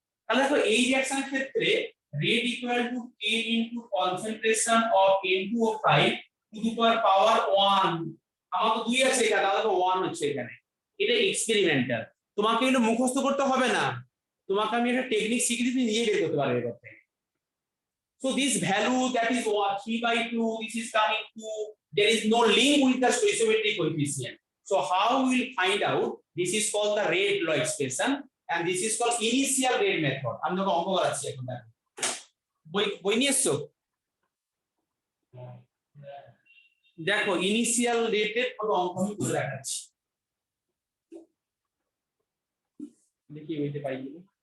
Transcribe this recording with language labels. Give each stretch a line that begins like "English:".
Bangla: তাহলে দেখো এই রিঅ্যাকশনের ক্ষেত্রে
English: rate equal to k into concentration of N2O5 to the power 1,
Bangla: আমার তো 2 আছে এখানে, তাহলে তো 1 হচ্ছে এখানে। এটা এক্সপেরিমেন্টাল, তোমাকে এগুলো মুখস্থ করতে হবে না, তোমাকে আমি একটা টেকনিক শিখিয়ে দিই, তুমি নিজে বের করতে পারবে এর থেকে।
English: So this value that is 3/2, this is coming to, there is no link with the stoichiometric coefficient. So how we will find out? This is called the rate law expression and this is called initial rate method.
Bangla: আমি তোমাকে অঙ্ক করাচ্ছি এখন, দেখো বই নিয়ে এসছো, দেখো ইনিশিয়াল রেটের কত অঙ্ক আমি করে দেখাচ্ছি, দেখি বইতে পাই কিনা।